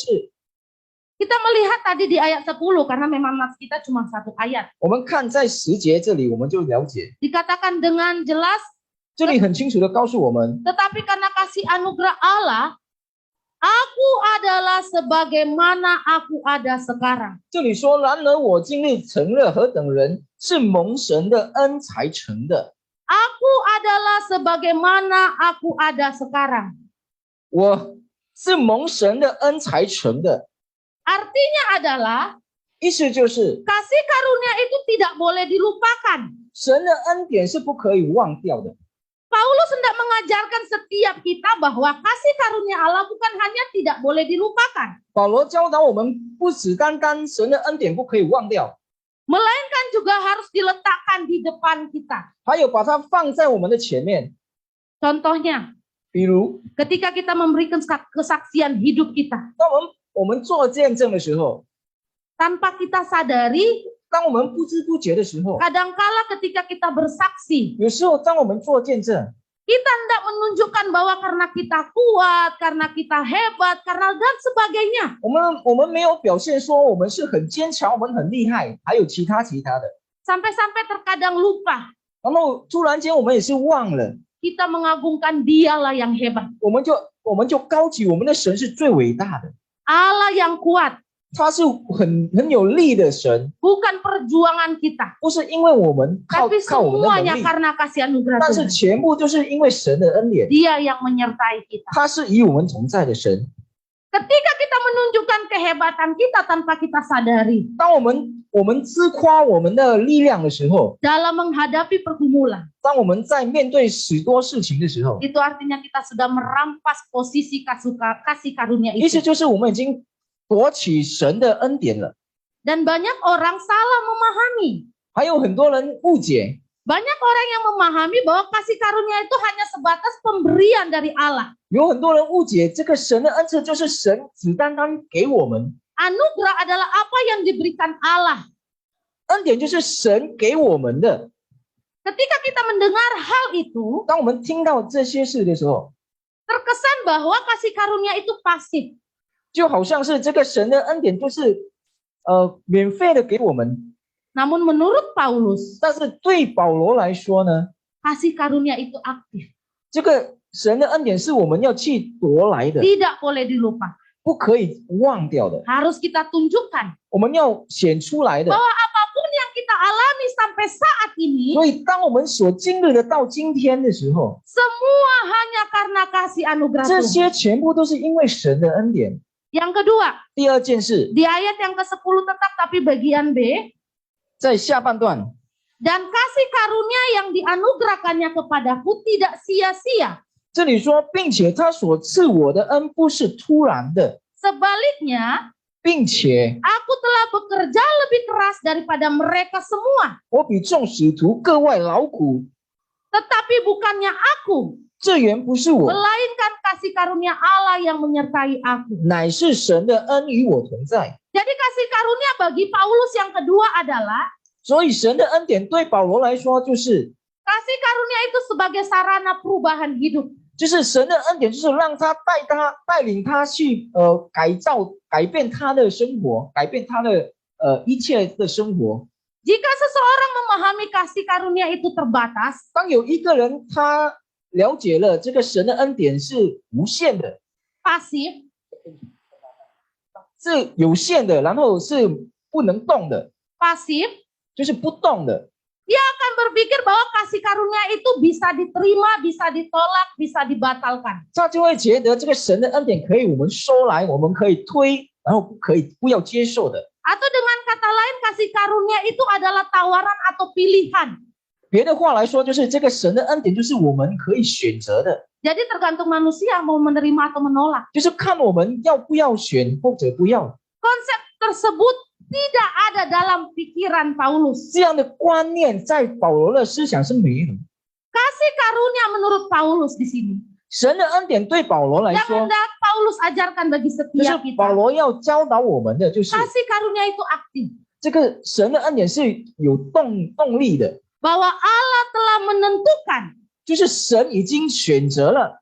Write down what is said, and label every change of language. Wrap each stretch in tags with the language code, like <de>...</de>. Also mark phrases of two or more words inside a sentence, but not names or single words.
<id>Kita melihat tadi di ayat 10, karena memang nas kita cuma satu ayat.</id> <zh>我们看在10节这里，我们就了解，</zh> <id>Dikatakan dengan jelas,</id> <zh>这里很清楚的告诉我们，</zh> <id>tetapi karena kasih anugerah Allah, aku adalah sebagaimana aku ada sekarang.</id> <zh>这里说，然而我今日成了何等人，是蒙神的恩才成的。</zh> <id>Aku adalah sebagaimana aku ada sekarang.</id> <zh>我是蒙神的恩才成的，</zh> <id>Artinya adalah</id> <zh>意思就是</zh> <id>kasih karunia itu tidak boleh dilupakan.</id> <zh>神的恩典是不可以忘掉的。</zh> <id>Paulus hendak mengajarkan setiap kita bahwa kasih karunia Allah bukan hanya tidak boleh dilupakan,</id> <zh>保罗教导我们，不只单单神的恩典不可以忘掉，</zh> <id>melainkan juga harus diletakkan di depan kita.</id> <zh>还有把它放在我们的前面。</zh> <id>Contohnya,</id> <zh>比如，</zh> <id>ketika kita memberikan kesaksian hidup kita,</id> <zh>当我们做见证的时候，</zh> <id>tanpa kita sadari,</id> <zh>当我们不知不觉的时候，</zh> <id>kadangkala ketika kita bersaksi,</id> <zh>有时候当我们做见证，</zh> <id>kita hendak menunjukkan bahwa karena kita kuat, karena kita hebat, karena dan sebagainya.</id> <zh>我们没有表现说我们是很坚强，我们很厉害，还有其他的。</zh> <id>Sampai-sampai terkadang lupa,</id> <zh>然后突然间我们也是忘了，</zh> <id>kita mengagungkan Dialah yang hebat,</id> <zh>我们就高举我们的神是最伟大的，</zh> <id>Allah yang kuat,</id> <zh>他是很有力的神，</zh> <id>bukan perjuangan kita,</id> <zh>不是因为我们靠</zh> <id>tapi</id> <zh>我们的</zh> <id>semuanya</id> <zh>能力，</zh> <id>karena kasih anugerah</id> <zh>但是</zh> <id>Tuhan.</id> <zh>全部就是因为神的恩典，</zh> <id>Dia yang menyertai kita.</id> <zh>他是与我们同在的神。</zh> <id>Ketika kita menunjukkan kehebatan kita tanpa kita sadari</id> <zh>当我们自夸我们的力量的时候，</zh> <id>dalam menghadapi pergumulan,</id> <zh>当我们在面对许多事情的时候，</zh> <id>itu artinya kita sudah merampas posisi kasih karunia</id> <zh>意思</zh> <id>itu.</id> <zh>就是我们已经夺取神的恩典了。</zh> <id>Dan banyak orang salah memahami.</id> <zh>还有很多人误解，</zh> <id>Banyak orang yang memahami bahwa kasih karunia itu hanya sebatas pemberian dari Allah.</id> <zh>有很多人误解这个神的恩赐就是神只单单给我们，</zh> <id>Anugerah adalah apa yang diberikan Allah.</id> <zh>恩典就是神给我们的。</zh> <id>Ketika kita mendengar hal itu,</id> <zh>当我们听到这些事的时候，</zh> <id>terkesan bahwa kasih karunia itu pasif.</id> <zh>就好像是这个神的恩典就是免费的给我们，</zh> <id>Namun menurut Paulus,</id> <zh>但是对保罗来说呢，</zh> <id>kasih karunia itu aktif.</id> <zh>这个神的恩典是我们要去夺来的，</zh> <id>Tidak boleh dilupa.</id> <zh>不可以忘掉的，</zh> <id>Harus kita tunjukkan</id> <zh>我们要显出来的。</zh> <id>bahwa apapun yang kita alami sampai saat ini,</id> <zh>所以当我们所经历的到今天的时候，</zh> <id>semua hanya karena kasih anugerah</id> <zh>这</zh> <id>Tuhan.</id> <zh>些全部都是因为神的恩典。</zh> <id>Yang kedua,</id> <zh>第二件事，</zh> <id>di ayat yang ke-10 tetap tapi bagian B,</id> <zh>在下半段，</zh> <id>dan kasih karunia yang dianugerahkannya kepadaku tidak sia-sia.</id> <zh>这里说，并且他所赐我的恩不是突然的，</zh> <id>Sebaliknya,</id> <zh>并且</zh> <id>aku telah bekerja lebih keras daripada mereka semua.</id> <zh>我比众使徒各外劳苦，</zh> <id>Tetapi bukannya aku,</id> <zh>这原不是我，</zh> <id>melainkan kasih karunia Allah yang menyertai aku.</id> <zh>乃是神的恩与我同在。</zh> <id>Jadi kasih karunia bagi Paulus yang kedua adalah</id> <zh>所以神的恩典对保罗来说，就是</zh> <id>kasih karunia itu sebagai sarana perubahan hidup.</id> <zh>就是神的恩典，就是让他带领他去改变他的生活，改变他的一切的生活。</zh> <id>Jika seseorang memahami kasih karunia itu terbatas,</id> <zh>当有一个人他了解了这个神的恩典是无限的，</zh> <id>pasif,</id> <zh>是有限的，然后是不能动的，</zh> <id>pasif,</id> <zh>就是不动的。</zh> <id>dia akan berpikir bahwa kasih karunia itu bisa diterima, bisa ditolak, bisa dibatalkan.</id> <zh>他就会觉得这个神的恩典可以我们收来，我们可以推，然后不要接受的。</zh> <id>Atau dengan kata lain, kasih karunia itu adalah tawaran atau pilihan.</id> <zh>别的话来说，就是这个神的恩典就是我们可以选择的，</zh> <id>Jadi tergantung manusia mau menerima atau menolak.</id> <zh>就是看我们要不要选或者不要。</zh> <id>Konsep tersebut tidak ada dalam pikiran Paulus.</id> <zh>这样的观念在保罗的思想是没有。</zh> <id>Kasih karunia menurut Paulus di sini.</id> <zh>神的恩典对保罗来</zh> <id>Yang</id> <zh>说，</zh> <id>hendak Paulus ajarkan bagi</id> <zh>就</zh> <id>setiap</id> <zh>是保</zh> <id>kita.</id> <zh>罗要教导我们的，就是</zh> <id>Kasih karunia itu aktif.</id> <zh>这个神的恩典是有动力的，</zh> <id>Bahwa Allah telah menentukan</id> <zh>就是神已经选择了，</zh>